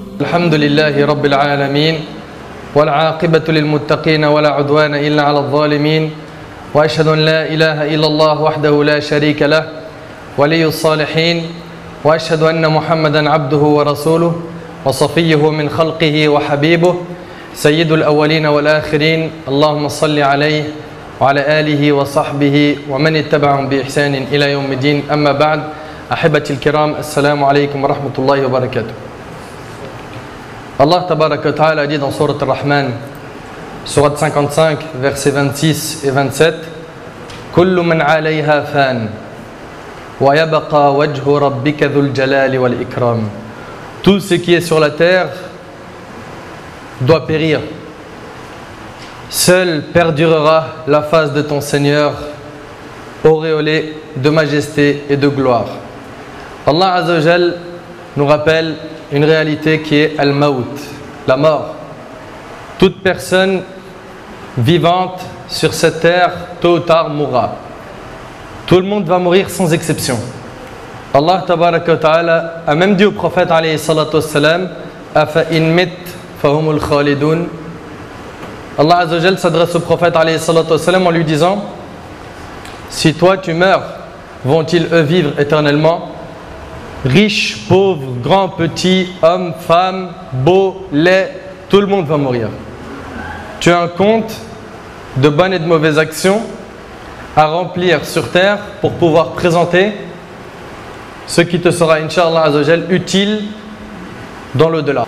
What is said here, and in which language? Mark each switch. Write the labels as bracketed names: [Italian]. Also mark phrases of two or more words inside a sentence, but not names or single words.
[Arabic] الحمد لله رب العالمين والعاقبة للمتقين ولا عدوان إلا على الظالمين وأشهد أن لا إله إلا الله وحده لا شريك له ولي الصالحين وأشهد أن محمدا عبده ورسوله وصفيه من خلقه وحبيبه سيد الأولين والآخرين اللهم صل عليه وعلى آله وصحبه ومن اتبعهم بإحسان إلى يوم الدين أما بعد أحبتي الكرام السلام عليكم ورحمة الله وبركاته. الله تبارك وتعالى [French] dit dans Surat Ar-Rahman, Surat 55, versets 26 et 27, [Arabic] كل من عليها فان ويبقى وجه ربك ذو الجلال والإكرام. [French] Tout ce qui est sur la terre doit périr. Seul perdurera la face de ton Seigneur, auréolé de majesté et de gloire. [Arabic] الله عز وجل [French] nous rappelle une réalité qui est al-maut, la mort. Toute personne vivante sur cette terre, tôt ou tard, mourra. Tout le monde va mourir sans exception. [Arabic] الله تبارك وتعالى [French] a même dit au prophète [Arabic] عليه الصلاة والسلام, أفإن مت فهم الخالدون. الله عز وجل [French] s'adresse au prophète [Arabic] عليه الصلاة والسلام [French] en lui disant, si toi tu meurs, vont-ils eux vivre éternellement? Riches, pauvres, grands, petits, hommes, femmes, beaux, laids, tout le monde va mourir. Tu as un compte de bonnes et de mauvaises actions à remplir sur terre pour pouvoir présenter ce qui te sera, [Arabic] إن شاء الله عز وجل, [French] utile dans l'au-delà.